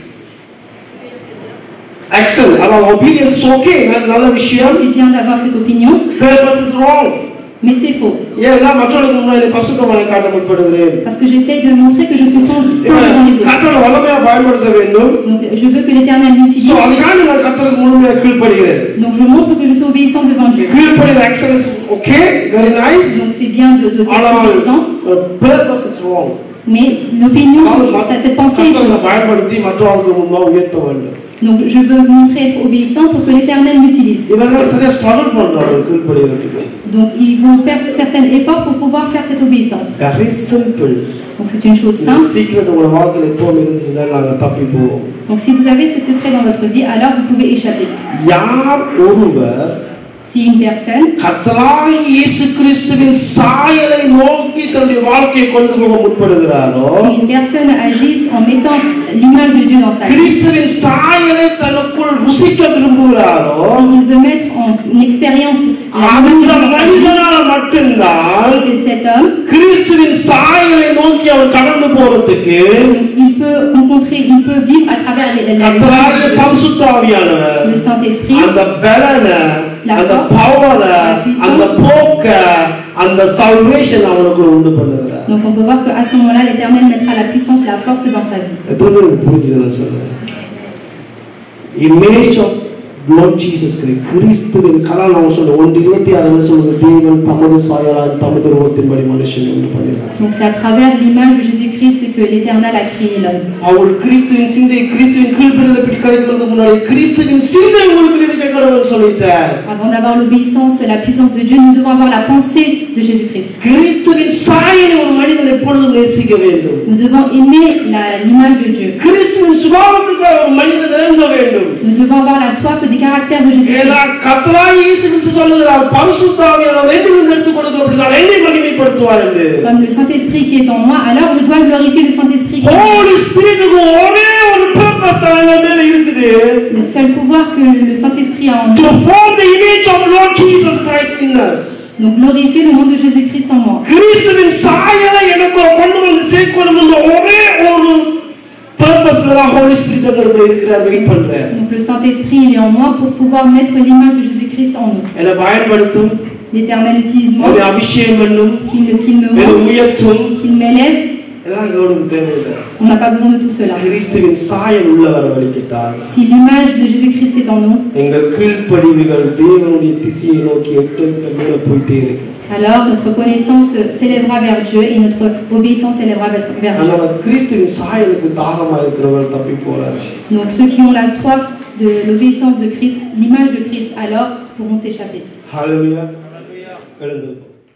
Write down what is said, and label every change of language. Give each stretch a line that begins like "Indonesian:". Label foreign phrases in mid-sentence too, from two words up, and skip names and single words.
English: Action, alors obedience is okay,
Tamil: நல்ல விஷயம்.
French: C'est bien d'avoir cette opinion,
English: Purpose is wrong.
French: mais c'est faux.
Tamil: ஏன்னா மற்றவங்களுக்கு முன்னாடி பரிசுத்தமாய் காட்ட முற்படுகிறேன்.
French: Parce que j'essaie de montrer que je suis saint devant les autres.
Tamil: கர்த்தரை வல்லமையா பயன்படுத்த வேண்டும்.
French: Donc je veux que l'Éternel m'utilise.
Tamil: சோ அதுக்காக நான் கர்த்தருக்கு முழுமையா கீழ்ப்படிகிறேன்.
French: Donc je montre que je suis obéissant devant Dieu.
English: கீழ்ப்படிற action is okay, very nice.
French: Donc c'est bien de être obéissant,
English: purpose is wrong.
French: mais l'opinion, cette pensée est
Tamil: கர்த்தரை
French: fausse.
Tamil: பயன்படுத்தி மற்றவங்களுக்கு முன்பாக உயர்த்த வேண்டும்.
French: Donc je veux montrer être obéissant pour que l'Éternel m'utilise.
Tamil: இவர்கள் சரியா ஸ்ட்ரகிள் பண்றாங்க கீழ்ப்படிகிறதுக்கு.
French: Donc ils vont faire certains efforts pour pouvoir faire cette obéissance.
English: Very simple.
French: Donc c'est une chose simple.
Tamil: சீக்கிரம் உங்க வாழ்க்கையில எப்பவும் இருந்துச்சுன்னா நாங்க தப்பி போவோம்.
French: Donc si vous avez ce secret dans votre vie, alors vous pouvez échapper.
Tamil: யார் ஒருவர்
French: Si une personne
Tamil: கர்த்தராகிய இயேசு கிறிஸ்துவின் சாயலை நோக்கி தன்னுடைய வாழ்க்கையை கொண்டு போக முற்படுகிறாரோ,
French: si une personne agisse en mettant l'image de Dieu dans sa vie,
Tamil: கிறிஸ்துவின் சாயலை தனக்குள் ருசிக்க விரும்புகிறாரோ,
French: s'il veut mettre en une expérience la
Tamil: அந்த
French: image de Dieu dans sa vie,
Tamil: மனிதனால மட்டும்தான்
French: c'est cet homme.
Tamil: கிறிஸ்துவின் சாயலை நோக்கி அவன் கடந்து போறதுக்கு
French: Il peut rencontrer, il peut vivre à travers
Tamil: கர்த்தராகிய பரிசுத்த ஆவியானவர்
French: le Saint-Esprit,
Tamil: அந்த பலனை அந்த பவரை அந்த போக்க அந்த salvation அவனுக்கு உண்டு பண்ணுகிறார்.
French: Donc on peut voir qu'à ce moment-là, l'Éternel mettra la puissance, la force dans sa vie.
Tamil: எத்தனை பேருக்கு புரிஞ்சுதுன்னு சொல்றேன்.
English: Image of Lord Jesus Christ,
Tamil: கிறிஸ்துவின் கலால் நான் சொல்ல 1:26 என்ன சொல்லுது, தேவன் தமது சாயலால் தமது ரூபத்தின்படி மனுஷனை உண்டு பண்ணினார்.
French: Donc c'est à travers l'image de Jésus-Christ Jésus-Christ ce que l'Éternel a créé l'homme.
Tamil: அவள் கிறிஸ்துவின் சிந்தை கிறிஸ்துவின் கீழ்ப்படிதலை இப்படி கதைக்கிறதுக்கு முன்னாடி கிறிஸ்துவின் சிந்தை உங்களுக்கு இருக்க கடவுள் சொல்லிட்டார்.
French: Avant d'avoir l'obéissance, la puissance de Dieu, nous devons avoir la pensée de Jésus-Christ.
Tamil: கிறிஸ்துவின் சாயலை ஒரு மனிதன் எப்பொழுதும் நேசிக்க வேண்டும்.
French: Nous devons aimer l'image de Dieu.
Tamil: கிறிஸ்துவின் சுபாவத்துக்கு ஒரு மனிதன் ஏங்க வேண்டும்.
French: Nous devons avoir la soif des caractères de Jésus-Christ.
Tamil: ஏன்னா கர்த்தராகிய இயேசு கிறிஸ்து சொல்லுகிறார் பரிசுத்த ஆவியானவர் என்னிலிருந்து எடுத்து கொடுக்கும் அப்படினால் என்னை மகிமைப்படுத்துவார் என்று.
French: Comme le Saint-Esprit qui est en moi, alors je dois glorifier le Saint-Esprit.
English: Holy Spirit-
Tamil: க்கு ஒரே ஒரு purpose தான் நம்ம மேல இருக்குது.
French: Le seul pouvoir que le Saint-Esprit a en
English: To
French: nous.
English: form the image of Lord Jesus Christ in us.
French: Donc glorifier le nom de Jésus-Christ en moi.
Tamil: கிறிஸ்துவின் சாயலை எனக்கு கொண்டு வந்து சேர்க்கணும் என்ற ஒரே ஒரு purpose-ல
English: Holy Spirit
Tamil: நமக்குள்ள இருக்கிறார் வெயிட் பண்றார்.
French: Donc le Saint-Esprit il est en moi pour pouvoir mettre l'image de Jésus-Christ en nous.
Tamil: என்னை பயன்படுத்தும்.
French: L'Éternel utilise moi.
Tamil: என்னை அபிஷேகம் பண்ணும்.
French: Qu'il me
Tamil: என்னை
French: monte.
Tamil: உயர்த்தும்.
French: Qu'il m'élève.
Tamil: இதெல்லாம் கவனிக்க தேவையில்லை.
French: On n'a pas besoin de tout cela.
Tamil: கிறிஸ்துவின் சாயல் உள்ளவர வலிக்கிட்டார்.
French: Si l'image de Jésus-Christ est en nous,
Tamil: எங்கள் கீழ்ப்படிவுகள் தேவனுடைய திசையை நோக்கி எட்டு மேல போயிட்டே இருக்கு.
French: alors notre connaissance s'élèvera vers Dieu et notre obéissance s'élèvera vers Dieu.
Tamil: அதனால கிறிஸ்துவின் சாயலுக்கு தாகமா இருக்கிறவர்கள் தப்பி போறாங்க.
French: Donc ceux qui ont la soif de l'obéissance de Christ, l'image de Christ, alors pourront s'échapper.
Tamil: ஹalleluya. எழுந்து